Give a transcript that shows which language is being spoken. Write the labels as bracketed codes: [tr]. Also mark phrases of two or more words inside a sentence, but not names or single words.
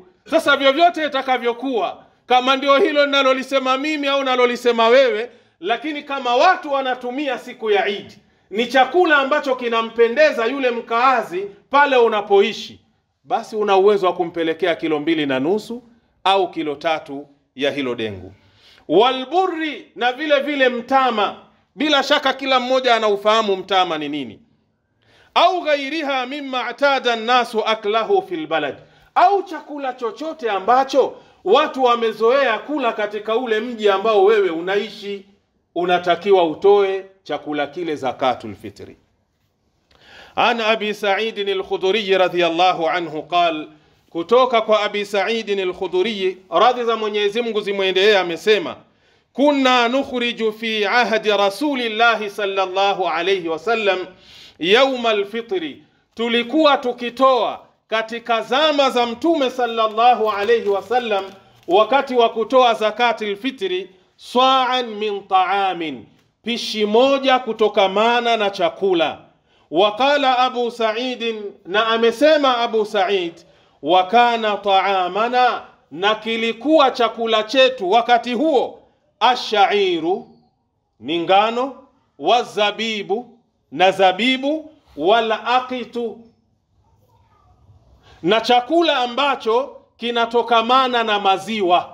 [sw] Sasa vyovyote itakavyokuwa, kama ndio hilo ninalolisema mimi au nalolisema wewe, lakini kama watu wanatumia siku ya Eid, ni chakula ambacho kinampendeza yule mkaazi pale unapoishi, basi una uwezo wa kumpelekea kilo 2.5 au kilo 3 ya hilo dengu. Walburri, na vile vile mtama. Bila shaka kila mmoja anaufahamu mtama ni nini. [ar] أو غيرها مما اعتاد الناس أكله في البلد, [sw] au chakula chochote ambacho watu wamezoea kula katika ule mji ambao wewe unaishi, unatakiwa utoe chakula kile [ar] زكاة الفطر. عن أبي سعيد الخدري رضي الله عنه قال, [sw] kutoka kwa Abi Sa'id al-Khudri radhi za Mwenyezi Mungu zimwendee, amesema [ar] كنا نخرج في عهد رسول الله صلى الله عليه وسلم يوم الفطر, [sw] tulikuwa tukitoa katika zama za Mtume [ar] صلى الله عليه وسلم [sw] wakati wa kutoa [ar] زكاة الفطر, صاعا من طعام, [sw] pishi moja kutokamana na chakula. [ar] وقال أبو سعيد, [sw] na amesema Abu Sa'id, [ar] وكان طعامنا, [sw] na kilikuwa chakula chetu wakati huo, ash-sha'iru, ni ngano, wazabibu, na zabibu, [ar] والأقط, [sw] na chakula ambacho kinatokamana na maziwa.